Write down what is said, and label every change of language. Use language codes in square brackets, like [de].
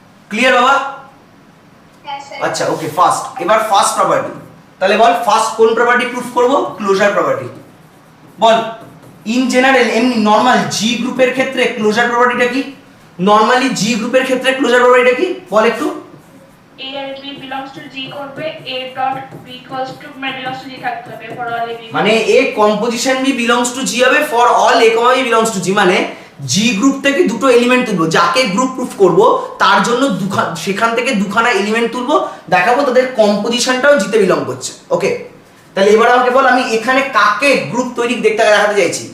[bn] Clear বাবা? আচ্ছা ওকে, first, এবার ফার্স্ট প্রপার্টি। তাহলে বল ফার্স্ট কোন প্রপার্টি প্রুফ করব? Closure property. Ball in general এমনি নরমাল জি গ্রুপের ক্ষেত্রে ক্লোজার প্রপার্টিটা কি? নরমালি জি গ্রুপের ক্ষেত্রে ক্লোজার প্রপার্টিটা কি বল একটু? [en] A আর B belongs to G করবে, A dot B equals to belongs to G [bn] থাকতে হবে [en] for all A B। মানে A composition B belongs to G হবে for all A, B belongs to G। [bn] মানে জি group থেকে দুটো element তুলবো, যাকে গ্রুপ প্রুফ করব তার জন্য সেখান থেকে দুখানা এলিমেন্ট তুলবো, দেখাবো তাদের কম্পোজিশনটাও জিতে বিলং করছে। ওকে, তাহলে এবার আমাকে বল আমি এখানে কাকে গ্রুপ তৈরি দেখাতে চাইছি?